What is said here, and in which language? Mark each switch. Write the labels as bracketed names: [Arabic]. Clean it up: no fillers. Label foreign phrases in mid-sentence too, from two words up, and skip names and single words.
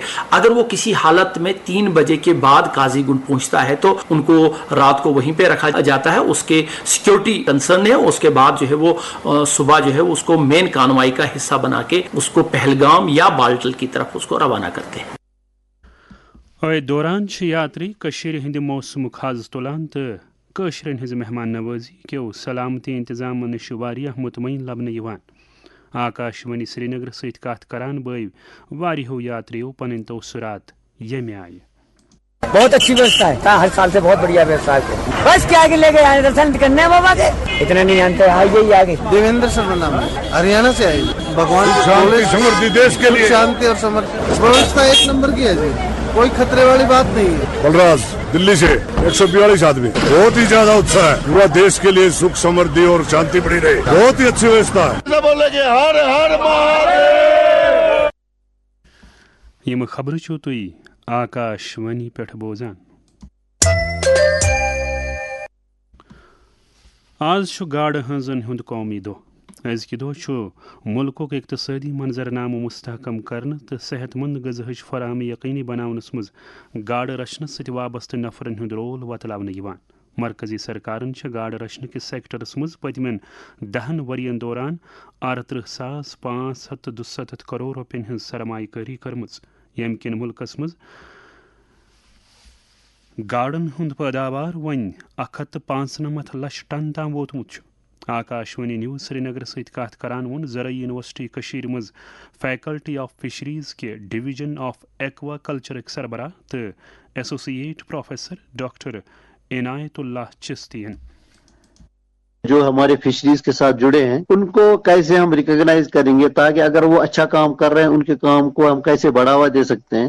[Hindi] अगर वो किसी हालत में 3 बजे के बाद काजीगुंड पहुंचता है तो उनको रात को वहीं पे रखा जाता है। उसके [English] security concern [Hindi] है। उसके बाद जो है वो सुबह जो है उसको मेन कानवाई का हिस्सा बना के उसको पहलगाम या बाल्टल की तरफ उसको रवाना करते हैं। [Kashmiri] दौरान यात्री कशीर हिंद मौसम खाज तुलान तो कशरन हिज मेहमान नवाजी क्यों सलामती इंतजाम नश वारियाह मुतमईन लबन यवान। आकाशवाणी श्रीनगर सत कत करान बयव वारियों यात्रियों पन तोसरात यम आय। [Hindi] बहुत अच्छी व्यवस्था है, हर साल से बहुत बढ़िया व्यवस्था है। बस के आगे ले गए दर्शन करने बाबा के, इतना नहीं जानते आइए ही आगे। देवेंद्र शर्मा नाम है, हरियाणा से आए। भगवान शांति समृद्धि देश के लिए शांति और समृद्धि व्यवस्था 1 नंबर की है जी, कोई खतरे वाली बात नहीं है। बलराज दिल्ली से 142 आदमी, बहुत ही ज्यादा उत्साह है। पूरा देश के लिए सुख समृद्धि और शांति बनी रहे, बहुत ही अच्छी व्यवस्था है। बोलेंगे हर हर महादेव। [Kashmiri] यम खबर छो तुई आकाशवाणी पे बोजान। आज गाड़ हंजन हुंद कौमी दो। अजक दह मुल्क इक्तसादी मंजरनामा मुस्तहकम करने तो सेहतमंद गज़ाहच फराहमी यकीनी बनावनस मज गाड़ रचनस सत वाबस्त नफरन हुंद रोल वतलावन यवान। मरकजी सरकारन गाड़ रचन किस सेक्टरस मज पतमें 10 वरियन दौरान 38,567 करोड़ रुपयन हज सरमाकारी करमज, यम किन मुल्कस मज गाड़न हुंद पैदावार वन 195 लाख टन ताम वोतमुत। आकाशवाणी न्यूज़ श्रीनगर सत कत करान वोन ज़रई यूनिवर्सिटी कशीर मज [English] faculty of fisheries [Kashmiri] के [English] division of aqua culture [Kashmiri] सरबराह तो [English] associate professor doctor [Kashmiri] इनायतुल्लाह चिश्तियन। [Hindi] जो हमारे फिशरीज के साथ जुड़े हैं उनको कैसे हम रिकॉग्नाइज करेंगे ताकि अगर वो अच्छा काम कर रहे हैं उनके काम को हम कैसे बढ़ावा दे सकते हैं।